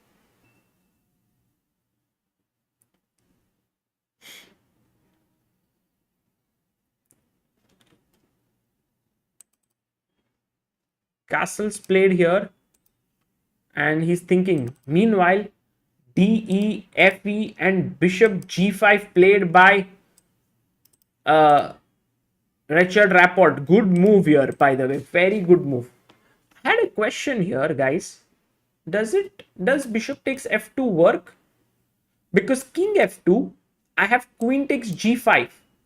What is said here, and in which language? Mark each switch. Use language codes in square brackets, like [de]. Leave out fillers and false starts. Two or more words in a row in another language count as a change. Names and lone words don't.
[en] Castles played here, and he's thinking. Meanwhile, d, e, f, e, and bishop g5 played by uh, Richard Rapport. Good move here, by the way. Very good move. I had a question here, guys. Does bishop takes f2 work? Because king f2, I have queen takes g5.